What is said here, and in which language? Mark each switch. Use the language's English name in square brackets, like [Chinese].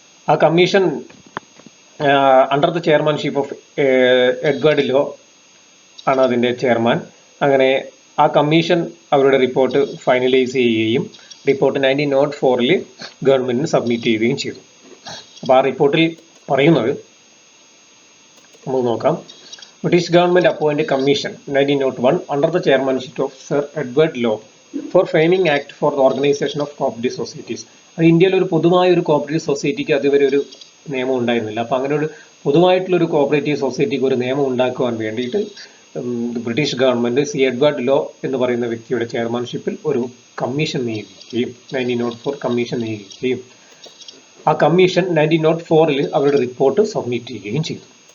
[Malayalam] ആ commission [English] under the chairmanship of [Malayalam] Edward law ആണ് അതിന്റെ ചെയർമാൻ. അങ്ങനെ ആ കമ്മീഷൻ അവരുടെ റിപ്പോർട്ട് ഫൈനലൈസ് ചെയ്യുകയും റിപ്പോർട്ട് 1904 ഗവൺമെന്റിന് സബ്മിറ്റ് ചെയ്യുകയും ചെയ്തു. അപ്പോൾ ആ റിപ്പോർട്ടിൽ പറയുന്നത് നമുക്ക് നോക്കാം. [English] British government appointed commission 1901 under the chairmanship of Sir Edward Law for framing act for the organization of cooperative societies. [Malayalam] അത് ഇന്ത്യയിൽ ഒരു പൊതുവായ ഒരു കോപ്പറേറ്റീവ് സൊസൈറ്റിക്ക് അതുവരെ ഒരു നിയമം ഉണ്ടായിരുന്നില്ല. അപ്പോൾ അങ്ങനെ ഒരു പൊതുവായിട്ടുള്ള ഒരു കോപ്പറേറ്റീവ് സൊസൈറ്റിക്ക് ഒരു നിയമം ഉണ്ടാക്കുവാൻ വേണ്ടിയിട്ട് ബ്രിട്ടീഷ് ഗവൺമെന്റ് എഡ്വേർഡ് ലോ എന്ന് പറയുന്ന വ്യക്തിയുടെ ചെയർമാൻഷിപ്പിൽ ഒരു കമ്മീഷൻ നിയോഗിക്കുകയും 1904 കമ്മീഷൻ നിയോഗിക്കുകയും ആ കമ്മീഷൻ 1904 അവരുടെ റിപ്പോർട്ട് സബ്മിറ്റ് ചെയ്യുകയും ചെയ്തു.